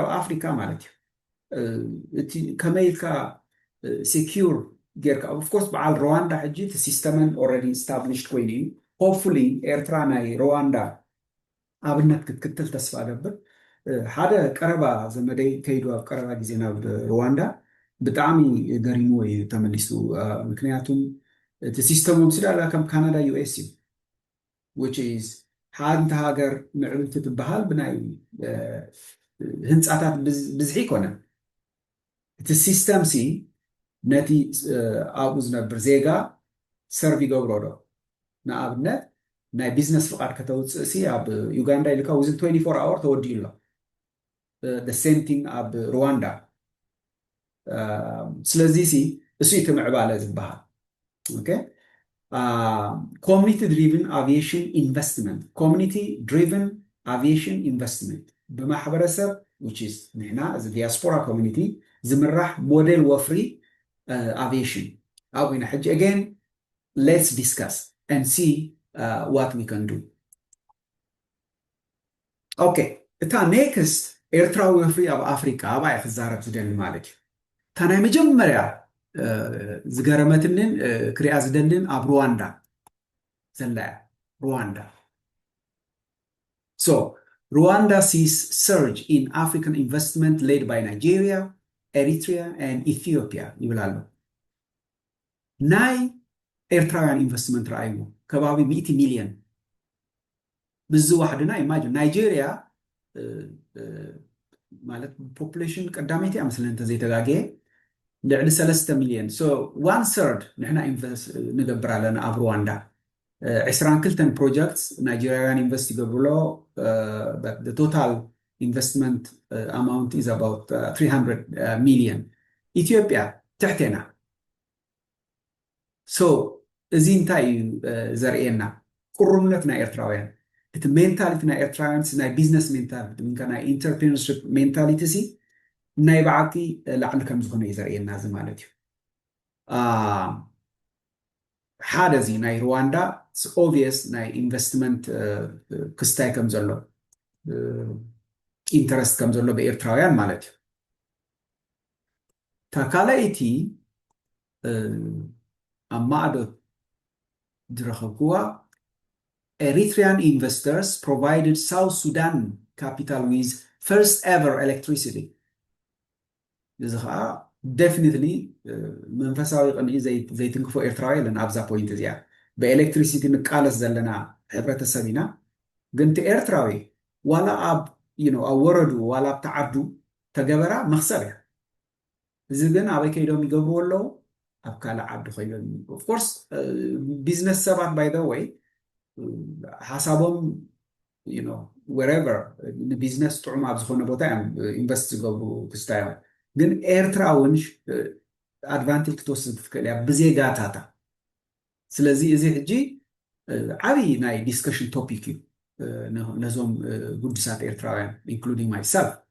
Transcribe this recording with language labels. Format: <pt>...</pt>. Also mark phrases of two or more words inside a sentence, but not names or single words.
<ti>ኣብ ኣፍሪካ ማለት እዩ እቲ ከመይ ኢልካ ሴኪር ጌርካ</ti> <en>of course</en> <ti>በዓል ሩዋንዳ ሕጂ እቲ ሲስተመን</ti> <en>already established</en> <ti>ኮይኑ እዩ ሆፕፉሊ ኤርትራ ናይ ሩዋንዳ ኣብነት ክትክትል ተስፋ ገብር ሓደ ቀረባ ዘመደይ ከይዱ ኣብ ቀረባ ግዜ ናብ ሩዋንዳ ብጣዕሚ ገሪሙ እዩ ተመሊሱ ምክንያቱም እቲ ሲስተሞም ስዳላ ከም ካናዳ ዩኤስ እዩ</ti> <en>which is</en> <ti>ሓንቲ ሃገር ምዕብልቲ ትበሃል ብናይ ህንፃታት ብዝሒ ይኮነ እቲ ሲስተም ሲ ነቲ ኣብኡ ዝነብር ዜጋ ሰርቭ ይገብሮ ዶ ንኣብነት ናይ ቢዝነስ ፍቃድ ከተውፅእ ሲ ኣብ ዩጋንዳ ኢልካ ውዝን 24 ኣወር ተወዲኡ ኣሎ</ti> <en>the same thing</en> <ti>ኣብ ሩዋንዳ ስለዚ ሲ እሱ እቲ ምዕባለ ዝበሃል ኦኬ</ti> <en>community driven aviation investment community driven aviation investment</en> <ti>በማሕበረሰብ</ti> <en>which is</en> <ti>ንሕና እዚ ዲያስፖራ ኮሚኒቲ ዝምራሕ ሞዴል ወፍሪ aviation ኣብ ኢና ሕጂ</ti> <en>again let's discuss and see what we can do</en> <ti>okay እታ next ኤርትራዊ ወፍሪ ኣብ ኣፍሪካ ኣባይ ክዛረብ ዝደሊ ማለት እዩ እታ ናይ መጀመርያ ዝገረመትንን ክሪኣ ዝደልን ኣብ ሩዋንዳ ዘላያ ሩዋንዳ</ti> <en>so Rwanda sees surge in African investment led by Nigeria, Eritrea and Ethiopia</en> <ti>ይብላሉ ናይ ኤርትራውያን ኢንቨስትመንት ረኣዩ ከባቢ 100 ሚሊዮን ብዚ ዋሕድና ኢማጂን ናይጄሪያ ማለት ፖፑሌሽን ቀዳመይቲ ኣመስለን ተዘይተጋገየ ልዕሊ 3 ሚሊዮን so 1/3 ንሕና ኢንቨስት ንገብር ኣለና ኣብ ሩዋንዳ 22 ፕሮጀክትስ ናይጄሪያውያን ኢንቨስት ይገብርሎ</ti> <en>but the total investment amount is about 300 million</en> <ti>ኢትዮጵያ ትሕተና so እዚ እንታይ ዘርእየና ቁሩብነት ናይ ኤርትራውያን እቲ ሜንታሊቲ ናይ ኤርትራውያን ናይ</ti> <en>business mentality</en> <ti>ናይ</ti> <en>entrepreneurship mentality</en> <ti>ሲ ናይ ባዕቲ ላዕሊ ከም ዝኾነ እዩ ዘርእየና እዚ ማለት እዩ ሓደ እዚ ናይ ሩዋንዳ ኦብቪየስ ናይ ኢንቨስትመንት ክስታይ ከም ዘሎ ኢንተረስት ከም ዘሎ ብኤርትራውያን ማለት እዩ ታካላይቲ ኣብ ማዕዶ ዝረኸብክዋ</ti> <en>Eritrean investors provided South Sudan capital with first ever electricity</en> <ti>እዚ ከዓ definitely መንፈሳዊ ቅንኢ ዘይትንክፎ ኤርትራዊ ኣለና ኣብዛ ፖይንት እዚኣ ብኤሌክትሪሲቲ ንቃለስ ዘለና ሕብረተሰብ ኢና ግን እቲ ኤርትራዊ ዋላ ኣብ ኣብ ወረዱ ዋላ ኣብ ተዓዱ ተገበራ መክሰብ እያ እዚ ግን ኣበይ ከይዶም ይገብርዎ ኣለዉ ኣብ ካልእ ዓዲ ኮይኖም</ti> <en>of course business</en> <ti>ሰባት</ti> <en>by the</en> <ti>ወይ ሓሳቦም wherever ንቢዝነስ ጥዑም ኣብ ዝኾነ ቦታ እዮም ኢንቨስት ዝገብሩ ክስታዮም ግን ኤርትራ እውን ኣድቫንቴጅ ክትወስድ ትኽእል እያ ብዜጋታታ ስለዚ እዚ ሕጂ ዓብይ ናይ</ti> <en>discussion topic</en> <ti>እዩ ነዞም ጉዱሳት ኤርትራውያን</ti> <en>including myself</en>